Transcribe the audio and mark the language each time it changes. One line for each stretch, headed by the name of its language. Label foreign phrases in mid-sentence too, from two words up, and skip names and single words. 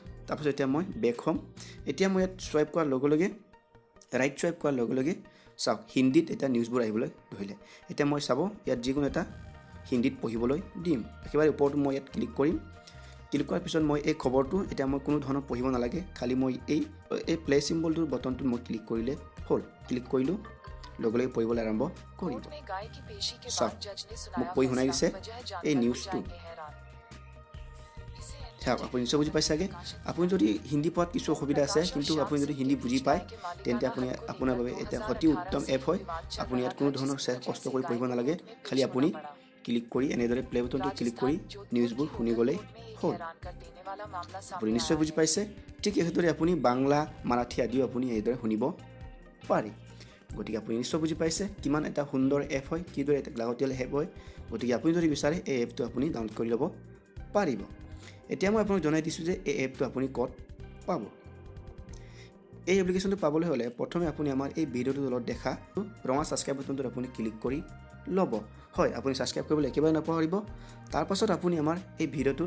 Assamese: তাৰপিছত এতিয়া মই বেক হ'ম এতিয়া মই ইয়াত চুৱাইপ কৰাৰ লগে লগে ৰাইট চুৱাইপ কৰাৰ লগে লগে চাওক হিন্দীত এটা নিউজবোৰ আহিবলৈ ধৰিলে এতিয়া মই চাব ইয়াত যিকোনো এটা হিন্দীত পঢ়িবলৈ দিম একেবাৰে ওপৰটো মই ইয়াত ক্লিক কৰিম ক্লিক কৰাৰ পিছত মই এই খবৰটো এতিয়া মই কোনো ধৰণৰ পঢ়িব নালাগে খালি মই এই প্লে চিম্বলটোৰ বটনটোত মই ক্লিক কৰিলে হ'ল ক্লিক কৰিলোঁ লগে লগে পঢ়িবলৈ আৰম্ভ কৰিব
Hindi: कोर्ट में गाय की पेशी के साहब, बाद जज ने
Assamese: মোক
Hindi: सुनाया
Assamese: পঢ়ি শুনাই
Hindi: फैसला,
Assamese: দিছে
Hindi: वजह
Assamese: এই
Hindi: जानकर
Assamese: নিউজটো
Hindi: हो जाएंगे हैरान। इसे
Assamese: চাওক আপুনি নিশ্চয় বুজি পাইছে চাগে আপুনি যদি হিন্দী পঢ়াত কিছু অসুবিধা আছে কিন্তু আপুনি যদি হিন্দী বুজি পায় তেন্তে আপুনি আপোনাৰ বাবে এটা অতি উত্তম এপ হয় আপুনি ইয়াত কোনো ধৰণৰ কষ্ট কৰি পঢ়িব নালাগে খালি আপুনি ক্লিক কৰি এনেদৰে প্লে বটনটো ক্লিক কৰি নিউজবোৰ শুনি গ'লেই হ'ল
Hindi: हैरान कर देने वाला मामला
Assamese: আপুনি
Hindi: सामने
Assamese: নিশ্চয়
Hindi: आया
Assamese: বুজি
Hindi: है।
Assamese: পাইছে ঠিক এইদৰে আপুনি বাংলা মাৰাঠী আদিও আপুনি এইদৰে শুনিব পাৰে গতিকে আপুনি নিশ্চয় বুজি পাইছে কিমান এটা সুন্দৰ এপ হয় কিদৰে এটা লাগতিয়াল এপ হয় গতিকে আপুনি যদি বিচাৰে এই এপটো আপুনি ডাউনলোড কৰি ল'ব পাৰিব এতিয়া মই আপোনাক জনাই দিছোঁ যে এই এপটো আপুনি ক'ত পাব এই এপ্লিকেশ্যনটো পাবলৈ হ'লে প্ৰথমে আপুনি আমাৰ এই ভিডিঅ'টোৰ তলত দেখা ৰঙা ছাবস্ক্ৰাইব বটনটোত আপুনি ক্লিক কৰি ল'ব হয় আপুনি ছাবস্ক্ৰাইব কৰিবলৈ একেবাৰে নাপাহৰিব তাৰপাছত আপুনি আমাৰ এই ভিডিঅ'টোৰ